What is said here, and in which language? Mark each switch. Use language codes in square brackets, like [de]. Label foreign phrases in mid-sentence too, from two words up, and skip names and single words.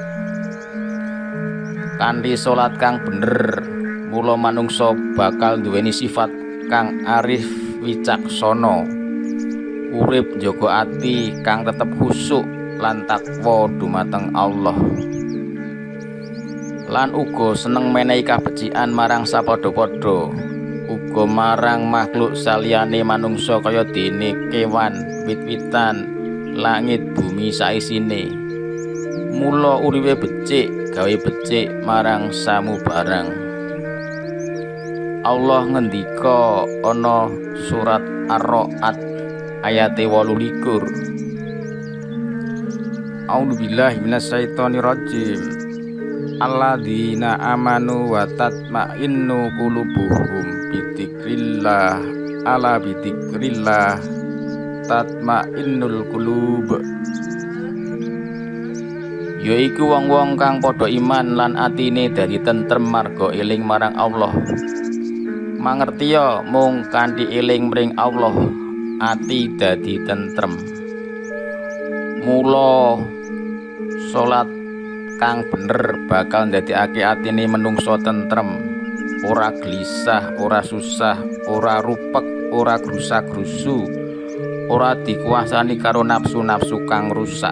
[jv] Kanthi salat kang bener, mula manungsa bakal duweni sifat kang arif wicaksana, urip njaga ati kang tetep khusyuk lan takwa dumateng Allah, lan uga seneng menehi kabecikan marang sapadha-padha, uga marang makhluk saliyane manungsa kaya dene kewan, wit-witan, langit, bumi saisine. Mula uripe becik gawe becik marang samubarang. Allah ngendika ana surat Ar-Ra'd ayat 28. [ar] أعوذ بالله من الشيطان الرجيم. الذين آمنوا وتطمئن قلوبهم بذكر الله ألا بذكر الله تطمئن القلوب. [jv] Yaiku wong-wong kang padha iman lan atine dadi tentrem marga eling marang Allah. Mangertiya mung kanthi eling mring Allah ati dadi tentrem. Mula salat kang bener bakal ndadekake atine menungso tentrem, ora gelisah, ora susah, ora rupek, ora grusak-grusu, ora dikuasani karo nafsu-nafsu kang rusak.